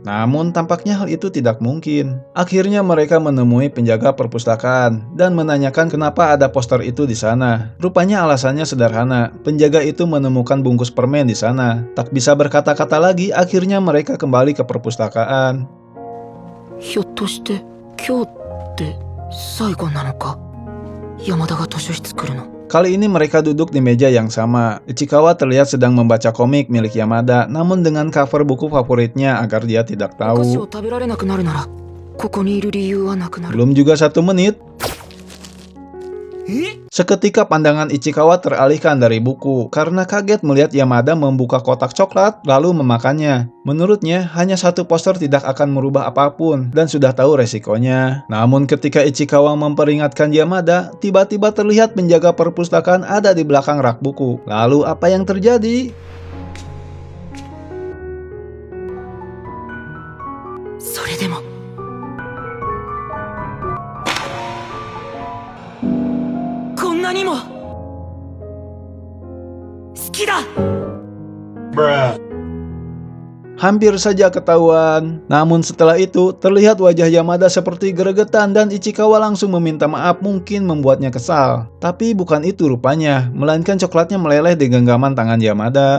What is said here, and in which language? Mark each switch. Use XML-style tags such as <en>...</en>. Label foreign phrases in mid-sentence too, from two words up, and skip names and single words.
<id>Namun tampaknya hal itu tidak mungkin. Akhirnya mereka menemui penjaga perpustakaan dan menanyakan kenapa ada poster itu di sana. Rupanya alasannya sederhana, penjaga itu menemukan bungkus permen di sana. Tak bisa berkata-kata lagi, akhirnya mereka kembali ke perpustakaan.</id> <ja>ひょっとして今日って最後なのか。山田が図書室来るの。</ja> <id>Kali ini mereka duduk di meja yang sama. Ichikawa terlihat sedang membaca komik milik Yamada, namun dengan cover buku favoritnya agar dia tidak</id> <ja>お菓子</ja> <id>tahu.</id> <ja>を食べられなくなるならここにいる理由はなくなる。</ja> <id>Belum juga 1 menit, seketika pandangan Ichikawa teralihkan dari buku karena kaget melihat Yamada membuka kotak coklat lalu memakannya. Menurutnya, hanya 1 poster tidak akan merubah apapun dan sudah tahu resikonya. Namun ketika Ichikawa memperingatkan Yamada, tiba-tiba terlihat penjaga perpustakaan ada di belakang rak buku. Lalu apa yang terjadi?</id> <ja>それでもこんなにも好きだ。</ja> <id>Hampir saja ketahuan. Namun setelah itu, terlihat wajah Yamada seperti gregetan dan Ichikawa langsung meminta maaf, mungkin membuatnya kesal. Tapi bukan itu rupanya, melainkan coklatnya meleleh di genggaman tangan Yamada.</id>